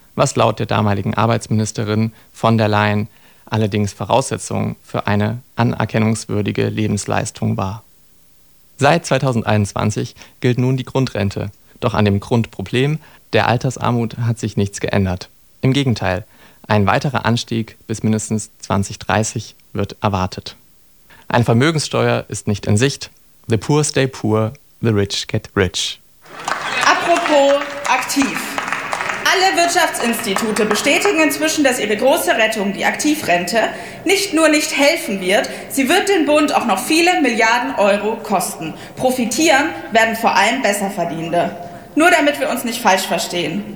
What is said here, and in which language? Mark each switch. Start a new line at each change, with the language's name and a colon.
German: was laut der damaligen Arbeitsministerin von der Leyen allerdings Voraussetzung für eine anerkennungswürdige Lebensleistung war. Seit 2021 gilt nun die Grundrente, doch an dem Grundproblem der Altersarmut hat sich nichts geändert. Im Gegenteil, ein weiterer Anstieg bis mindestens 2030 wird erwartet. Eine Vermögenssteuer ist nicht in Sicht.
English: The poor stay poor, the rich get rich.
German: Apropos aktiv. Alle Wirtschaftsinstitute bestätigen inzwischen, dass ihre große Rettung, die Aktivrente, nicht nur nicht helfen wird, sie wird den Bund auch noch viele Milliarden Euro kosten. Profitieren werden vor allem Besserverdienende. Nur damit wir uns nicht falsch verstehen.